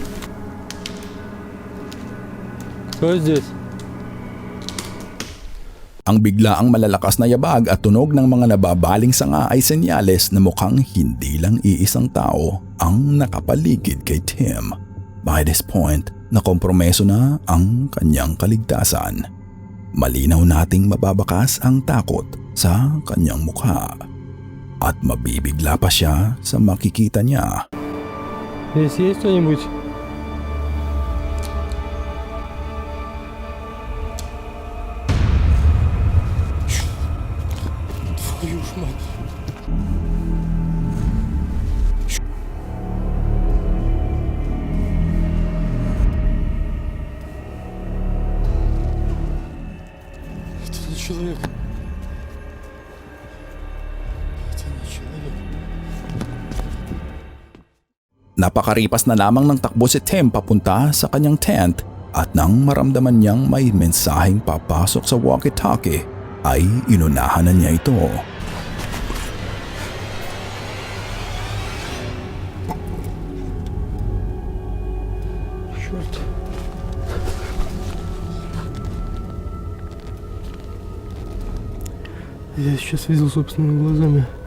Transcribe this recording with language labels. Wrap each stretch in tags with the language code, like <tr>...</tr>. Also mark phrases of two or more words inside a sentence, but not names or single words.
<ru>Кто здесь?</ru> <tl>Ang biglaang malalakas na yabag at tunog ng mga nababaling sanga ay senyales na mukhang hindi lang iisang tao ang nakapaligid kay Tim.</tl> <en>By this point,</en> <tl>nakompromeso na ang kanyang kaligtasan. Malinaw nating mababakas ang takot sa kanyang mukha at mabibigla pa siya sa makikita niya.</tl> <ru>Здесь есть кто-нибудь? Твою ж мать. Это не человек. Это не человек.</ru> <tl>Napakaripas na lamang ng takbo si Tim papunta sa kanyang tent at nang maramdaman niyang may mensaheng papasok sa walkie-talkie ay inunahan na niya ito.</tl> <ru>Черт. Я сейчас видел собственными глазами.</ru>